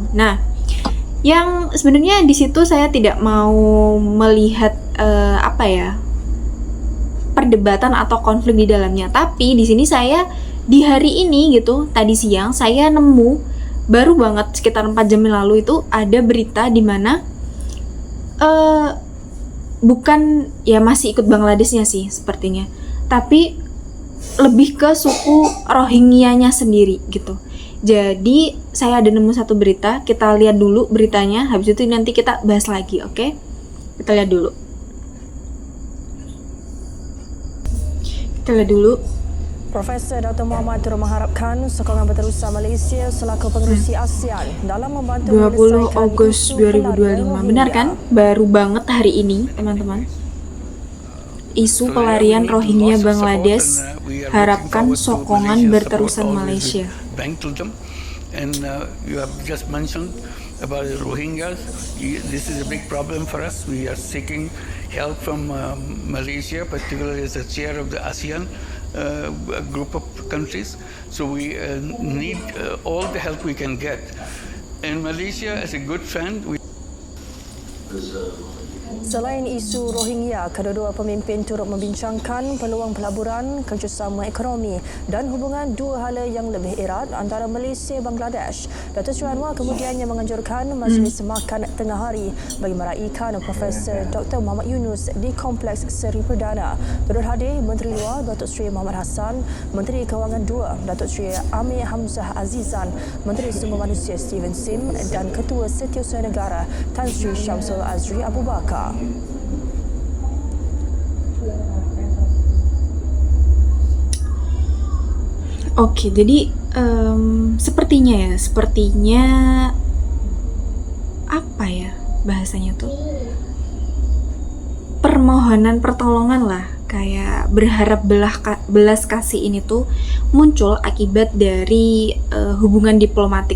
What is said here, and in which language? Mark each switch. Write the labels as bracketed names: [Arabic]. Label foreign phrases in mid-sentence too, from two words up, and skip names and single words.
[Indonesian] Nah, yang sebenarnya di situ saya tidak mau melihat perdebatan atau konflik di dalamnya, tapi di sini saya di hari ini gitu, tadi siang saya nemu baru banget sekitar 4 jam yang lalu itu ada berita di mana bukan ya masih ikut Bangladeshnya sih sepertinya, tapi lebih ke suku Rohingya-nya sendiri gitu. Jadi saya ada nemu satu berita, kita lihat dulu beritanya, habis itu nanti kita bahas lagi, oke? Kita lihat dulu. [Malay] Profesor Dr. Muhammad turut mengharapkan sokongan berterusan Malaysia selaku pengerusi ASEAN dalam membantu [Indonesian] 20 Agustus 2025. Benar kan? Baru banget hari ini, teman-teman. [Malay] Isu pelarian Rohingya Bangladesh, harapkan sokongan berterusan Malaysia. [English] And you have just mentioned about the Rohingyas. This is a big problem for us. We are seeking help from Malaysia, particularly as a chair of the ASEAN group of countries. So we need all the help we can get. In Malaysia, as a good friend, we. [Malay] Selain isu Rohingya, kedua-dua pemimpin turut membincangkan peluang pelaburan, kerjasama ekonomi dan hubungan dua hala yang lebih erat antara Malaysia dan Bangladesh. Datuk Seri Anwar kemudiannya menganjurkan majlis makan tengah hari bagi meraihkan Profesor Dr. Muhammad Yunus di Kompleks Seri Perdana. Turut hadir Menteri Luar Datuk Seri Muhammad Hassan, Menteri Kewangan II Datuk Seri Amir Hamzah Azizan, Menteri Sumber Manusia Steven Sim dan Ketua Setiausaha Negara Tan Sri Syamsul Azri Abu Bakar. [Indonesian] Oke, jadi sepertinya bahasanya tuh permohonan pertolongan lah, kayak berharap belas kasih ini tuh muncul akibat dari hubungan diplomatik.